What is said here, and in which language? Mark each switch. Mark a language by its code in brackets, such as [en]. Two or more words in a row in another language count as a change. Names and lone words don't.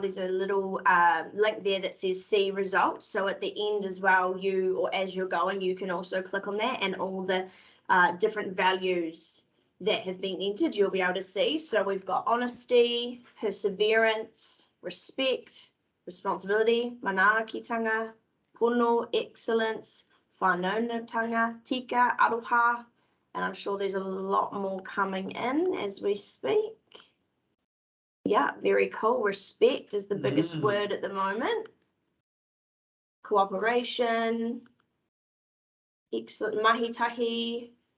[en] There's a little link there that says see results. So at the end as well, or as you're going, you can also click on that, and all the different values that have been entered, you'll be able to see. So we've got honesty, perseverance, respect, responsibility, [mi] manaakitanga, pono, excellence, whanaungatanga, tika, aroha, [en] and I'm sure there's a lot more coming in as we speak. Yeah, very cool. Respect is the biggest word at the moment. Cooperation, excellent, mahitahi.